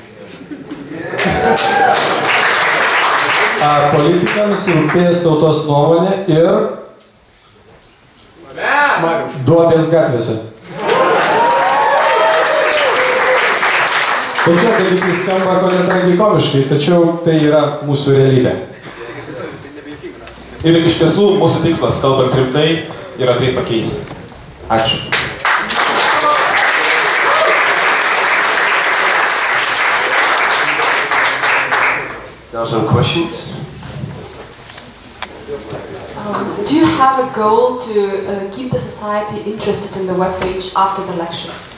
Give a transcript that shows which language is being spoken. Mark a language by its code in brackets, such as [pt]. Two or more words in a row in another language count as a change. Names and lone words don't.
[lt] Politikams rūpės tautos nuomonė ir duobės gatvėse. Tokie dalykai skamba ko netragikomiškai, tačiau tai yra mūsų realybė. Ir iš tiesų mūsų tikslas, kalbant rimtai, yra tai pakeisti. Ačiū. [en] There are some questions. Do you have a goal to keep the society interested in the webpage after the elections?